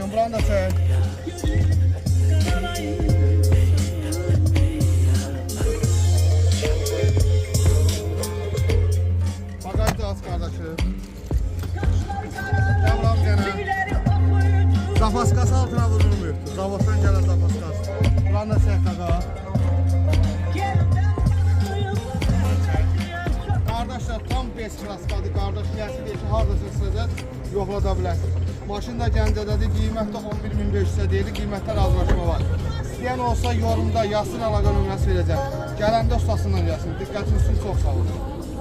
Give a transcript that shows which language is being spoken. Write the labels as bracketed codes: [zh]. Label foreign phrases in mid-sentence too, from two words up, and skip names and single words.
[tr] Buranı da çek. Bagaj da az kardeşim. Gel buranı gene. Zapaskası altına vurulmuyor. Zavatdan gelen zapaskası. Buranı da çek kaka. Kardeşler tam B-Klaskadır. [az] Kardeş gəlsin deyir ki, haradasa sığacaq, yoxlada bilərsiniz. Maşın da Gəncədədir, qiymətdə 11.500-ə deyilir, qiymətlər razılaşma var. İstəyən olsa yorumda yazsın, əlaqə nömrəsi verəcəm. Gələndə ustasından yazsın. Diqqətiniz üçün çox sağ olun.